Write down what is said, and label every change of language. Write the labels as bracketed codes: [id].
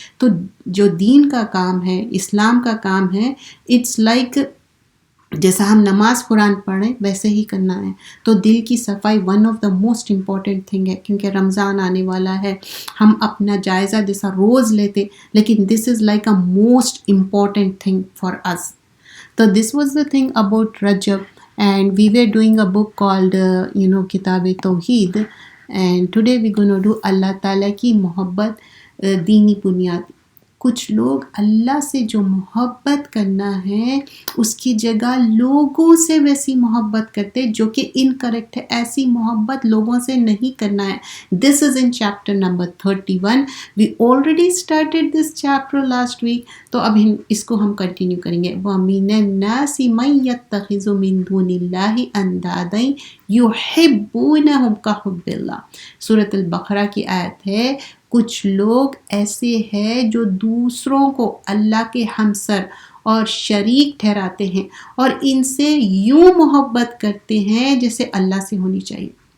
[ur] تو جو دین کا کام ہے، اسلام کا کام ہے، اٹس لائک جیسا ہم نماز قرآن پڑھیں ویسے ہی کرنا ہے. تو دل کی صفائی one of the most important thing ہے. کیونکہ رمضان آنے والا ہے، ہم اپنا جائزہ جیسا روز لیتے، لیکن [en] This is like a most important thing for us. So this was the thing about Rajab, and we were doing a book called Kitab-e-Tawheed, and today we're going to do Allah Ta'ala [ur] کی محبت دینی بنیاد. کچھ لوگ اللہ سے جو محبت کرنا ہے اس کی جگہ لوگوں سے ویسی محبت کرتے جو کہ انکریکٹ ہے. ایسی محبت لوگوں سے نہیں کرنا ہے. [en] This is in chapter number 31. We already started this chapter last week. [ur] تو اب اس کو ہم کنٹینیو کریں گے. [ar] وَمِنَ النَّاسِ مَن يَتَّخِذُ مِن دُونِ اللَّهِ أَندَادًا يُحِبُّونَهُمْ كَحُبِّ اللَّهِ. [ur] سورۃ البقرہ کی آیت ہے. کچھ لوگ ایسے ہیں جو دوسروں کو اللہ کے ہمسر اور شریک ٹھہراتے ہیں اور ان سے یوں محبت کرتے ہیں جیسے اللہ سے ہونی چاہیے.